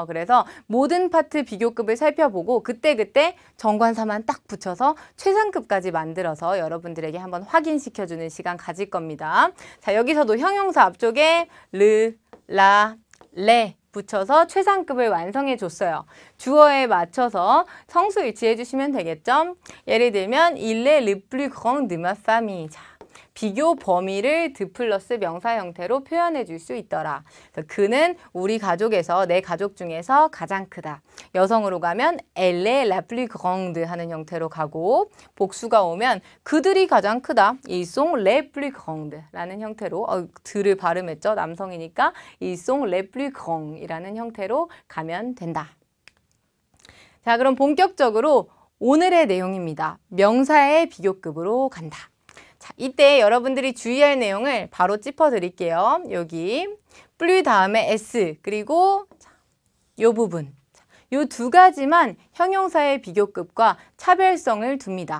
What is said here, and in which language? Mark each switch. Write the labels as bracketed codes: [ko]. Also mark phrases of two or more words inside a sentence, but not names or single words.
[ko] 그래서 모든 파트 비교급을 살펴보고 그때그때 정관사만 딱 붙여서 최상급까지 만들어서 여러분들에게 한번 확인시켜주는 시간 가질 겁니다. 자, 여기서도 형용사 앞쪽에 [fr] le, la, les [ko] 붙여서 최상급을 완성해 줬어요. 주어에 맞춰서 성수 일치해 주시면 되겠죠? 예를 들면 [fr] Il est le plus grand de ma famille. [ko] 자, 비교 범위를 [fr] de plus [ko] 명사 형태로 표현해 줄 수 있더라. 그래서 그는 우리 가족에서 내 가족 중에서 가장 크다. 여성으로 가면 [fr] Elle est la plus grande [ko] 하는 형태로 가고 복수가 오면 그들이 가장 크다. [fr] Ils sont les plus grands [ko] 라는 형태로 들을 발음했죠. 남성이니까 [fr] Ils sont les plus grands [ko] 이라는 형태로 가면 된다. 자, 그럼 본격적으로 오늘의 내용입니다. 명사의 비교급으로 간다. 자, 이때 여러분들이 주의할 내용을 바로 짚어드릴게요. 여기 plus 다음에 s 그리고 이 부분 이 두 가지만 형용사의 비교급과 차별성을 둡니다.